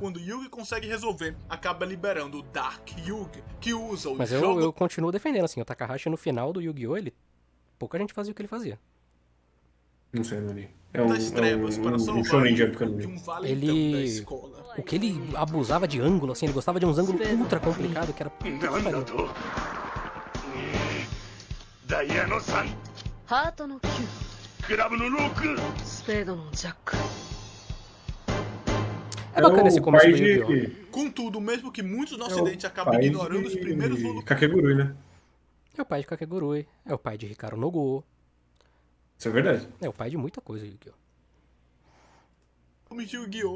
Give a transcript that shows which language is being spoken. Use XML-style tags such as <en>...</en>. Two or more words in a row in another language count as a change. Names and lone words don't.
<pt>que quando Yugi consegue resolver, acaba liberando o Dark Yugi, que usa o Mas jogo eu continuo defendendo, assim, o Takahashi no final do Yu-Gi-Oh! Pouca gente fazia o que ele fazia. Não sei, não li. É das trevas para um salvar Shonen Yugi Jump que eu não de li. um valentão Ele- da escola. O que ele abusava de ângulo, assim, ele gostava de uns ângulos ultra complicados, que era puta que</pt> <ja>なんだ</ja> <pt>pariu.</pt> <ja>とダイヤの3 ハートの9 クラブの6 スペードのジャック</ja> <pt>É bacana esse o começo pai do Yu-Gi-Oh! de... Contudo, mesmo que muitos no É o ocidente acabam pai ignorando os primeiros de volumes Kakegurui, né? É o pai de Kakegurui, é o pai de Hikaru no Go, Isso é verdade. é o pai de muita coisa, Yu-Gi-Oh! de Yu-Gi-Oh!</pt>